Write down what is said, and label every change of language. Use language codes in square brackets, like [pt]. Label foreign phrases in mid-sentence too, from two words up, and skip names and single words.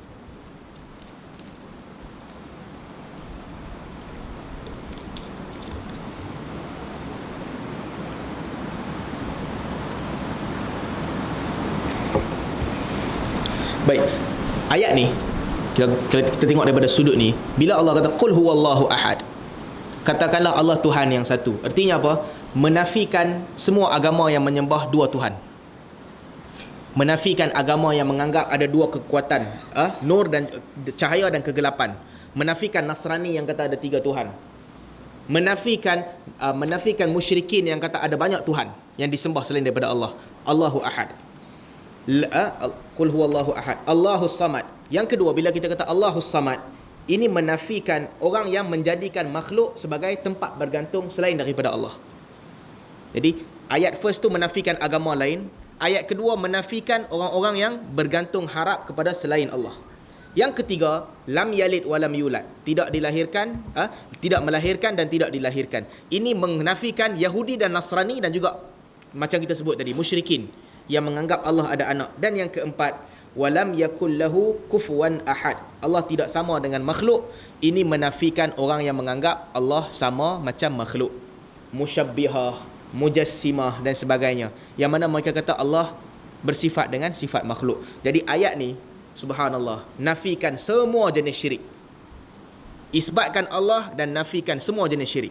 [ms] Baik, ayat ni kita tengok daripada sudut ni. Bila Allah kata [ar] قل هو الله أحد, [ms] katakanlah Allah Tuhan yang satu. Artinya apa? Menafikan semua agama yang menyembah dua Tuhan. Menafikan agama yang menganggap ada dua kekuatan, nur dan cahaya dan kegelapan. Menafikan Nasrani yang kata ada 3 Tuhan. Menafikan musyrikin yang kata ada banyak Tuhan yang disembah selain daripada Allah. [ar] الله أحد. قل هو الله أحد. الله الصمد. [ms] Yang kedua, bila kita kata [ar] الله الصمد, [ms] ini menafikan orang yang menjadikan makhluk sebagai tempat bergantung selain daripada Allah. Jadi ayat first tu menafikan agama lain, ayat kedua menafikan orang-orang yang bergantung harap kepada selain Allah. Yang ketiga, [ar] لم يلد ولم يولد, [ms] tidak dilahirkan, tidak melahirkan dan tidak dilahirkan. Ini menafikan Yahudi dan Nasrani dan juga macam kita sebut tadi, musyrikin yang menganggap Allah ada anak. Dan yang keempat, [ar] ولم يكن له كفوا أحد, [ms] Allah tidak sama dengan makhluk. Ini menafikan orang yang menganggap Allah sama macam makhluk, musyabbihah, mujassimah dan sebagainya, yang mana mereka kata Allah bersifat dengan sifat makhluk. Jadi ayat ni, subhanallah, nafikan semua jenis syirik, isbatkan Allah dan nafikan semua jenis syirik.